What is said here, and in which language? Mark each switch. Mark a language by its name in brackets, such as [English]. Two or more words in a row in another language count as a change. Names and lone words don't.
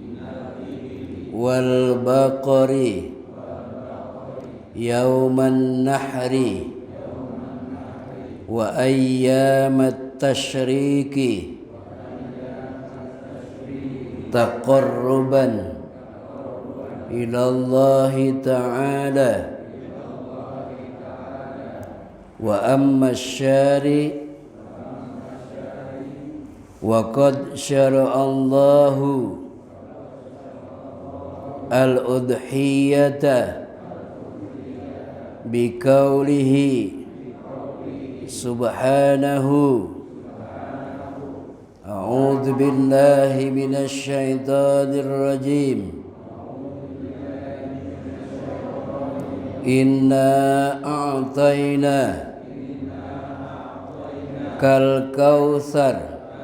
[Arabic] والبقر يوم النحر وأيام التشريق تقربا إلى الله تعالى وأما شرعا وقد شرع الله الأضحية بقوله سبحانه أعوذ بالله من الشيطان الرجيم إنا أعطيناك الكوثر